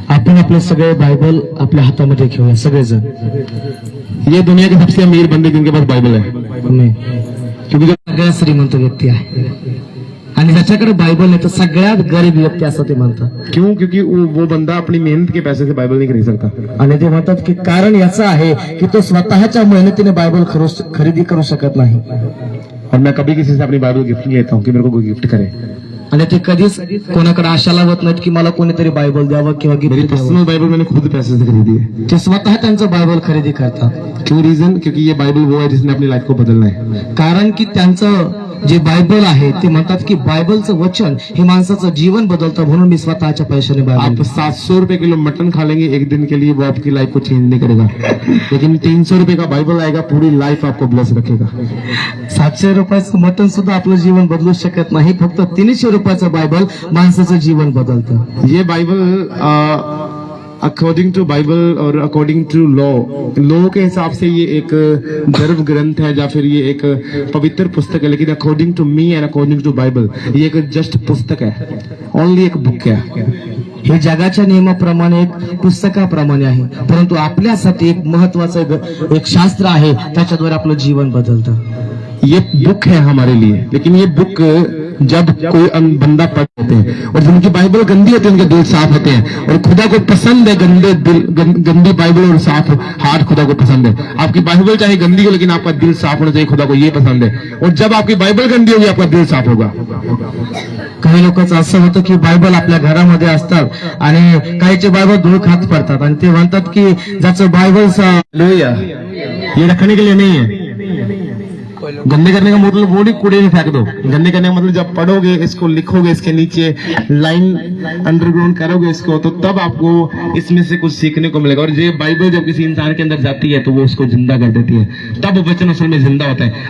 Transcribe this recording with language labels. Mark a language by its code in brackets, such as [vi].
[mr] आपण आपले सगळे बायबल आपल्या हातामध्ये घेऊया सगळेजण। [hi] ये दुनिया के सबसे अमीर बंदे जिनके पास बाइबल है, [mr] क्योंकि जो सगळ्यात श्रीमंत व्यक्ती आहे आणि ज्याच्याकडे बायबल नाही तो सगळ्यात गरीब व्यक्ती असं ते म्हणतात। [hi] क्यों? क्योंकि वो बंदा अपनी मेहनत के पैसे से बाइबल नहीं खरीद सकता। [mr] आणि ते म्हणतात की कारण याचं आहे की तो स्वतःच्या मेहनतीने बायबल खरेदी करू शकत नाही। [hi] और मैं कभी किसी से अपनी बाइबल गिफ्ट नहीं लेता हूँ कि मेरे को कोई गिफ्ट करे, [mr] आणि ते कधीच कोणाकडे आशा लावत नाहीत की मला कोणीतरी बायबल द्यावं किंवा [hi] मेरी [mr] गिफ्ट द्यावं। [hi] पर्सनल बाइबल मैंने खुद पैसे से खरीदी है। [mr] ते स्वतः त्यांचं बायबल खरेदी करतात। [hi] क्यों? रीजन? क्योंकि ये बाइबल वो है जिसने अपनी लाइफ को बदलना है। [mr] कारण की त्यांचं जे बायबल आहे ते म्हणतात की बायबलचं वचन हे माणसाचं जीवन बदलतं, म्हणून मी स्वतःच्या पैशाने [hi] आप [mr] बायबल। [hi] 700 रुपए किलो मटन खा लेंगे एक दिन के लिए, वो आपकी लाइफ को चेंज नहीं करेगा, लेकिन 300 रुपए का बाइबल आएगा, पूरी लाइफ आपको ब्लेस रखेगा। [mr] 700 रुपयाचं मटन सुद्धा आपलं जीवन बदलू शकत नाही, फक्त 300 रुपयाचं बायबल माणसाचं जीवन बदलतं। [hi] ये बाइबल अकॉर्डिंग टू बाइबल और अकॉर्डिंग टू लॉ के हिसाब से ये एक धर्म ग्रंथ है, या फिर ये एक पवित्र पुस्तक है, लेकिन according to मी and according to Bible ये एक जस्ट पुस्तक है, ओनली एक बुक है। [mr] हे जगाच्या नियमाप्रमाणे एक पुस्तकाप्रमाणे आहे, परंतु आपल्यासाठी एक महत्वाचं एक शास्त्र आहे, त्याच्याद्वारे आपलं जीवन बदलतं। [hi] ये बुक है हमारे लिए, लेकिन ये बुक जब कोई बंदा पढ़ते हैं और जिनकी बाइबल गंदी होती है उनके दिल साफ होते हैं, और खुदा को पसंद है गंदे दिल, गंदी बाइबल और साफ हार्ट खुदा को पसंद है। आपकी बाइबल चाहे गंदी हो लेकिन आपका दिल साफ होना चाहिए, खुदा को ये पसंद है। और जब आपकी बाइबल गंदी होगी आपका दिल साफ होगा। [mr] काही लोकांचं असं होतं की बायबल आपल्या घरामध्ये असतात आणि काहीचे बायबल धूळ खात पडतात आणि ते म्हणतात की ज्याचं बायबल [hi] लोहिया ये रखने के लिए नहीं है। गंदे करने का मतलब वो नहीं कूड़े में फेंक दो, गंदे करने का मतलब जब पढ़ोगे, इसको लिखोगे, इसके नीचे लाइन अंडरग्राउंड करोगे इसको, तो तब आपको इसमें से कुछ सीखने को मिलेगा। और ये बाइबल जब किसी इंसान के अंदर जाती है तो वो उसको जिंदा कर देती है, तब वचन असल में जिंदा होता है।